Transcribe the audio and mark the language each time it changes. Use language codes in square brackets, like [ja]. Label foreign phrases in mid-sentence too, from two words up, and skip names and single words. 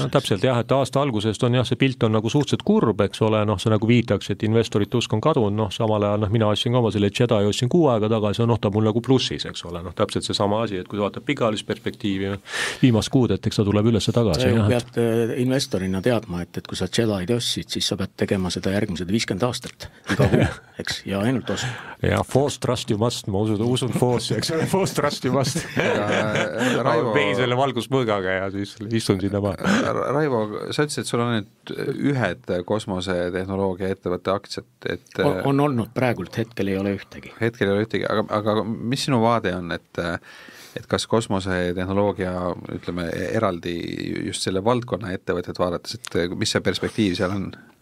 [et] Täpselt jah, et aasta algusest on see pilt on nagu suhteliselt kurb, eks ole, see nagu viitaks, et investorite usk on kadunud, samal vaadata, mina ostsin ka oma selle Jedi ostsin 6 aega tagasi, ta mul nagu plussis, eks ole, täpselt see sama asi, et kui vaatad pikaajalist perspektiivi viimast kuud, et eks ta tuleb üles tagasi. Sa ju pead investorina teadma, et kui sa Jedi ostsid, siis sa pead tegema seda järgmised 50 aastat iga kuu, eks, ja ainult ostma. [en] Ja force trust you must, [et] ma usun force, eks ole, [en] force trust you must. [et] Raivo... Vei selle valgusmõõgaga ja siis istun sinna maha. Raivo, sa ütlesid, et sul on nüüd ühed kosmosetehnoloogia ettevõtte aktsiad, et on olnud praegult, hetkel ei ole ühtegi. Hetkel ei ole ühtegi, aga mis sinu vaade on, et kas kosmosetehnoloogia, ütleme, eraldi just selle valdkonna ettevõtted vaadates, et mis see perspektiiv seal on?